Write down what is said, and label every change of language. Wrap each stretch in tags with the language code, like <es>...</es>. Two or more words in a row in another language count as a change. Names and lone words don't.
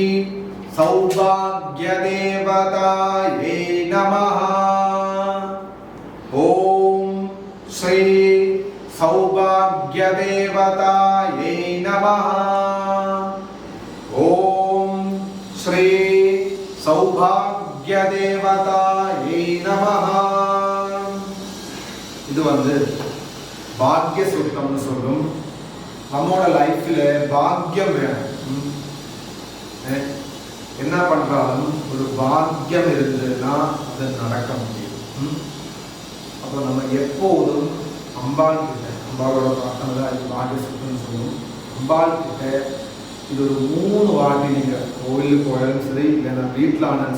<sa>सौभाग्यदेवताये नमः ओम श्री सौभाग्यदेवताये नमः ओम श्री सौभाग्यदेवताये नमः</sa> <ta>இது வந்து பாக்ய சூக்தம்னு சொல்லும் நம்மோட லைஃப்ல பாக்கியம் வேணும் என்ன பண்றாலும் ஒரு பாக்கியம் இருந்ததுன்னா அது நடக்க முடியும் அப்போ நம்ம எப்போதும் அம்பாள் கிட்ட அம்பாளோட பிரார்த்தனை தான் இது பாக்கிய சூக்தம்னு சொல்லும் அம்பாள் கிட்ட இது ஒரு 3 வாட்டி நீங்கள் கோவிலுக்கு போயாலும் சரி இல்லைன்னா வீட்டில் ஆனாலும்</ta>